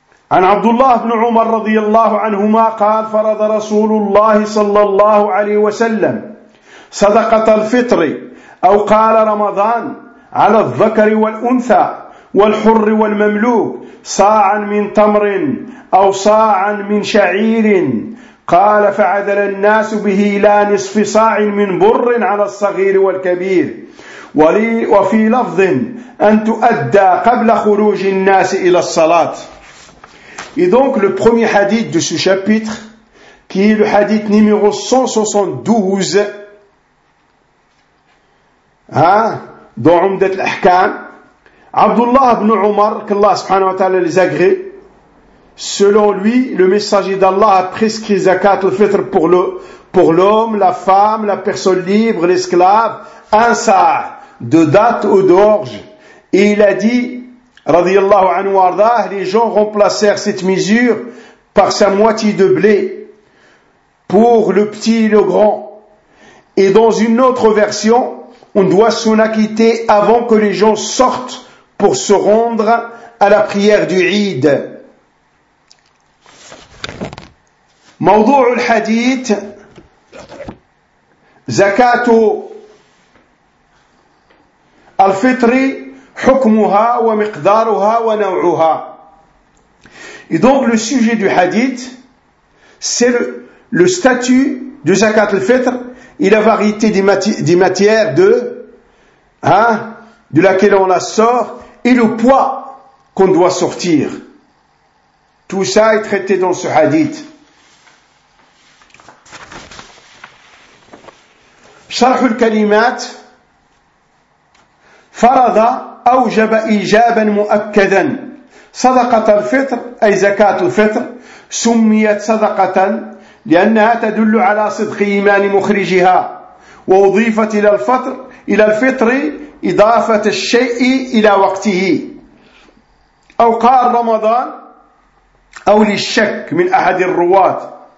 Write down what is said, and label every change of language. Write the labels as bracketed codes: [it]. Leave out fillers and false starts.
[ar] An Abdullah ibn Umar radiyallahu anhuma qad farada Rasulullah sallallahu alayhi wa sallam sadaqat al-fitri أو قال رمضان على الذكر والأنثى والحر والمملوك صاعا من تمر أو صاعا من شعير قال فعدل الناس به إلى نصف صاع من بر على الصغير والكبير وفي لفظ أن تؤدى قبل خروج الناس إلى الصلاة. [fr] Et donc le premier hadith de ce chapitre qui est le hadith numéro 172 dans Umdat al-Ahkam, Abdullah ibn Umar, qu'Allah [ar] subhanahu wa ta'ala [fr] les agrée, selon lui, le messager d'Allah a prescrit Zakat al-Fitr pour l'homme, la femme, la personne libre, l'esclave, un sa' de date ou d'orge. Et il a dit, [ar] radiyallahu anhu arda, [fr] les gens remplacèrent cette mesure par sa moitié de blé pour le petit et le grand. Et dans une autre version, on doit s'en acquitter avant que les gens sortent pour se rendre à la prière du Eid. [ar] موضوع الحديث زكاة الفطر حكمها ومقدارها ونوعها. [fr] Et donc le sujet du hadith, c'est le statut de Zakat al-Fitr et la variété des matières de laquelle on la sort et le poids qu'on doit sortir. Tout ça est traité dans ce hadith. [ar] شرح الكلمات فرض أوجب إيجابا مؤكدا صدقة الفطر أي زكاة الفطر سميت صدقة لأنها تدل على صدق إيمان مخرجها وأضيفت إلى الفطر إلى الفطر إضافة الشيء إلى وقته أو قال رمضان أو للشك من أحد الرواة